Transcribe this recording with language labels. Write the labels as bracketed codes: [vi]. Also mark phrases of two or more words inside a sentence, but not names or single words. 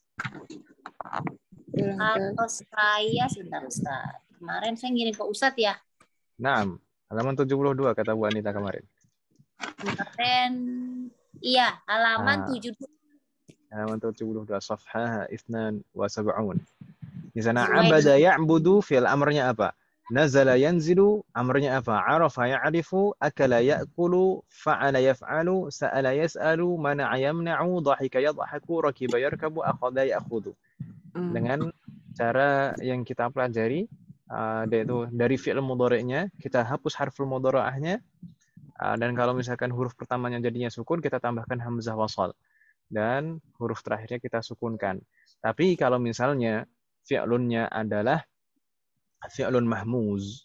[id] Kalau saya sebentar Ustaz. Kemarin saya ngirim ke Ustadz ya. Nah, halaman 72 kata Bu Anita kemarin. Kemarin iya, halaman 72. [ar] Halaman 72 صفحة اثنان وسبعون. [id] Di sana [ar] عبد يعبد [id] fi'il amrnya apa? [ar] نزل ينزل [id] amrnya apa? [ar] عرف يعرف، أكل يأكل، فعل يفعل، سأل يسأل، منع يمنع، ضحك يضحك، ركب يركب، أخذ يأخذ. [id] Dengan cara yang kita pelajari yaitu dari fi'il mudhari'nya kita hapus harful mudhari'ahnya, dan kalau misalkan huruf pertamanya jadinya sukun kita tambahkan [ar] همزة وصل [id] dan huruf terakhirnya kita sukunkan. Tapi kalau misalnya fi'lunnya adalah [ar] فعل مهموز.